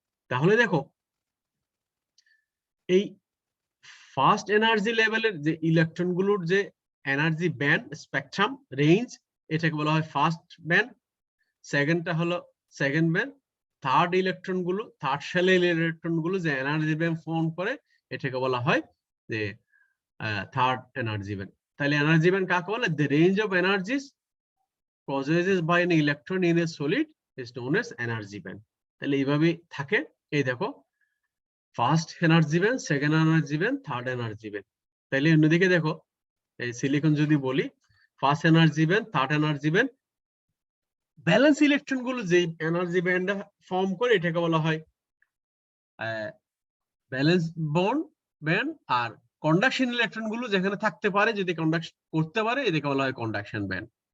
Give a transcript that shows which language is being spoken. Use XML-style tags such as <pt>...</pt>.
<bn>তাহলে দেখো এই ফার্স্ট এনার্জি লেভেলের যে ইলেকট্রন গুলোর যে এনার্জি ব্যান্ড স্পেকট্রাম রেঞ্জ এটাকে বলা হয় ফার্স্ট ব্যান্ড, সেকেন্ডটা হলো সেকেন্ড ব্যান্ড, থার্ড ইলেকট্রন গুলো থার্ড শেলের ইলেকট্রন গুলো যে এনার্জি ব্যান্ড ফর্ম করে এটাকে বলা হয় যে থার্ড এনার্জি ব্যান্ড। তাহলে এনার্জি ব্যান্ড কাকে বলে?</bn> <en>The range of energies possessed by an electron in a solid is known as energy band.</en> <bn>তাহলে এইভাবে থাকে। এই দেখো first energy band, second energy band, third energy band. তাহলে অন্যদিকে দেখো এই সিলিকন যদি বলি first energy band, third energy band, balance electron গুলো যে এনার্জি ব্যান্ড ফর্ম করে এটাকে বলা হয় ব্যালেন্স বন্ড ব্যান্ড, আর কন্ডাকশন ইলেকট্রন গুলো যেখানে থাকতে পারে যদি কন্ডাকশন করতে পারে এটাকে বলা হয় কন্ডাকশন ব্যান্ড।</bn>